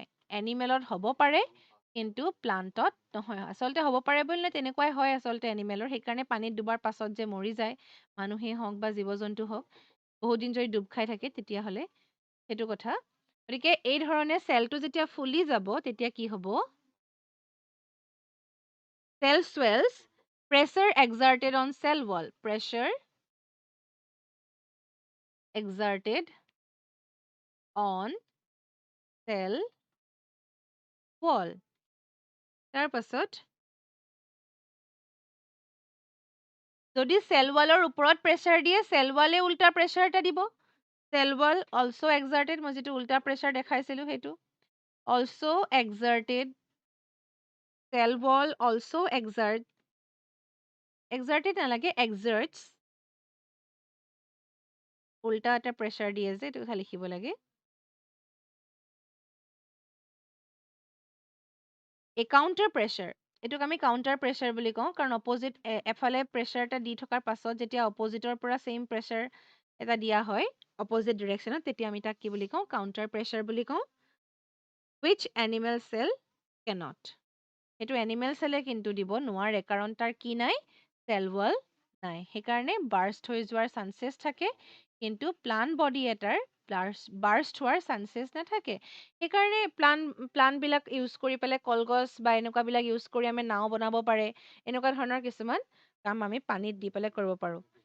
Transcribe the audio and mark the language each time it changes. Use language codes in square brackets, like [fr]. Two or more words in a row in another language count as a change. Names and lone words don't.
[as] এনিমেলত হ'ব পাৰে কিন্তু প্লান্টত নহয় আচলতে হ'ব পাৰে বুলিলে তেনেকুৱাই হয় আচলতে এনিমেলৰ সেইকাৰণে পানীত ডুবার পাছত যে মৰি যায় মানুহেই হওক বা জীৱ জন্তু হওক বহুত দিন যদি ডুব খাই থাকে তেতিয়াহ'লে সেইটো কথা গতিকে এই ধৰণে চেলটো যেতিয়া ফুলি যাব তেতিয়া কি হ'ব [en] cell swells pressure exerted on cell wall pressure exerted on cell wall [as] তাৰ পাছত যদি [en] cell wallৰ [as] ওপৰত প্ৰেছাৰ দিয়ে [en] cell wallে [as] উল্টা প্ৰেছাৰ এটা দিব [en] cell wall also exerted [as] মই যেটো উল্টা প্ৰেছাৰ দেখাইছিলো সেইটো [en] also exerted cell wall also [as] exerted নালাগে exerts উল্টা এটা প্ৰেছাৰ দিয়ে যে এইটো খালি লিখিব লাগে [en] a counter pressure [as] এটোক আমি [en] counter pressure [as] বুলি কওঁ কাৰণ অপোজিট এফালে প্ৰেছাৰ এটা দি থকাৰ পাছত যেতিয়া অপোজিটৰ পৰা [en] same pressure [as] এটা দিয়া হয় [en] opposite direction [as] তেতিয়া আমি তাক কি বুলি কওঁ [en] counter pressure [as] বুলি কওঁ [en] which animal cell cannot [as] সেইটো [en] animal cell [as] কিন্তু দিব নোৱাৰে কাৰণ তাৰ কি নাই [en] cell wall [as] নাই সেইকাৰণে বাৰ্ষ্ট হৈ যোৱাৰ চান্সেছ থাকে কিন্তু [en] plant body [as] এটাৰ বাৰ্ষ্ট হোৱাৰ চান্সেছ নাথাকে সেইকাৰণে প্লান্টবিলাক ইউজ কৰি পেলাই কলগছ বা এনেকুৱাবিলাক ইউজ কৰি আমি নাও বনাব পাৰে এনেকুৱা ধৰণৰ কিছুমান কাম আমি পানীত দি পেলাই কৰিব পাৰোঁ